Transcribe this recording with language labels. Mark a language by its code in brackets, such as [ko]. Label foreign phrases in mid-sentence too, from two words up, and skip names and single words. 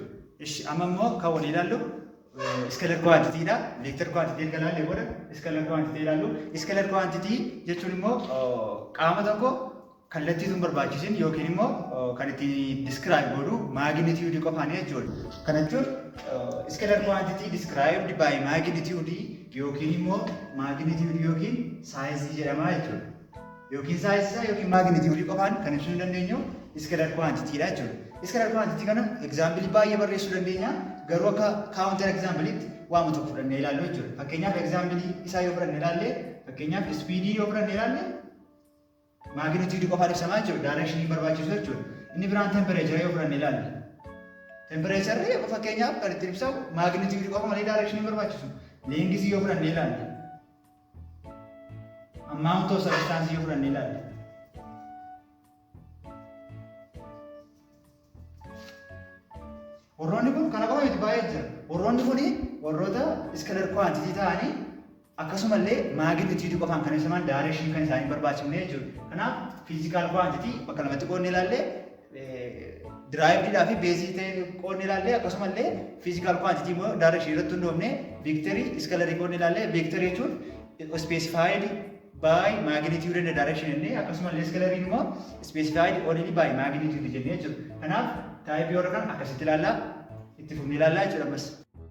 [om] Amma immoo kan walii ilaallu [en] iskaleer kwaantitiidha. Veektar kwaantitii [om] erga ilaallee booda [en] iskaleer kwaantitii [om] ilaallu. Iskaleer kwaantitii jechuun immoo qaama tokko kallattii sun barbaachisin yookiin immoo kan itti describe godhu magnitude qofaani jechuudha. Kana jechuun [en] iskaleer kwaantitii described by magnitude [om] yookiin immoo magnitude yookiin saayizii jedhama jechuudha. Yookiin saayizii yookiin magnitude qofaan kan ibsuu dandeenyu iskaleer kwaantitiidha jechuudha. [en] Iskaleer kwaantitii [om] kana egzaampilii baay'ee barreessuu dandeenya. Garuu akka kaawuntar egzaampiliitti waama tokko fudhannee ilaallu jechuudha. Fakkeenyaaf egzaampilii isaa yoo fudhanne ilaalle fakkeenyaaf ispiidii yoo fudhanne ilaalle magnitude qofaan ibsamaa jechuudha. Daarekshinii barbaachisu jechuudha. Inni biraan tempereechara yoo fudhanne ilaalle. Tempereecharri fakkeenyaaf kan ittiin ibsamu magnitude qofa malee daarekshinii barbaachisu. Leengizii yoo fudhanne ilaalle. Amount of substance yoo fudhanne ilaalle. Warroonni kun kana qofa miti baay'ee jira. Warroonni kun warroota [en] iskaleer kwaantitii [om] ta'anii akkasumallee magnitude qofaan kan ibsaman daarekshinii kan isaanii barbaachifne jechuudha. Kanaaf [en] fiizikaal kwaantitii [om] bakka lamatti qoodnee ilaalle diraayividhaa fi beezii ta'e qoodnee ilaalle akkasumallee [en] fiizikaal kwaantitii [om] immoo daarekshinii irratti hundoofne [en] veektarii iskaleerii [om] qoodnee ilaalle veektarii jechuun [en] specified by magnitude and direction [om] jennee akkasumallee iskaleeriin immoo [en] specified only by magnitude [om] jennee jechuudha. Kanaaf taayipii warra kan akkasitti ilaallaa itti fufnee ilaallaa jechuudha ammas.